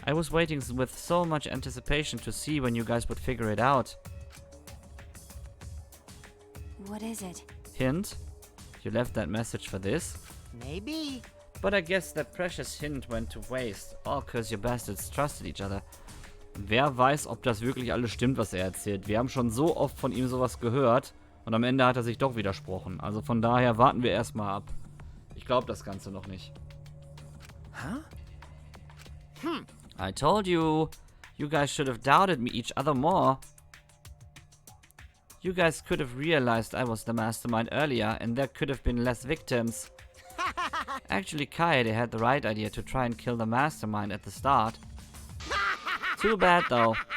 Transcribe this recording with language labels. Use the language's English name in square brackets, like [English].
[English] I was waiting with so much anticipation to see when you guys would figure it out. What is it? Hint? You left that message for this? Maybe. But I guess that precious hint went to waste, all cause you bastards trusted each other. [German] Wer weiß, ob das wirklich alles stimmt, was er erzählt. Wir haben schon so oft von ihm sowas gehört und am Ende hat er sich doch widersprochen. Also von daher warten wir erstmal ab. Ich glaube das Ganze noch nicht. Huh? [English] I told you. You guys should have doubted me each other more. You guys could have realized I was the mastermind earlier and there could have been less victims. Actually, Kaede had the right idea to try and kill the mastermind at the start. Too bad though.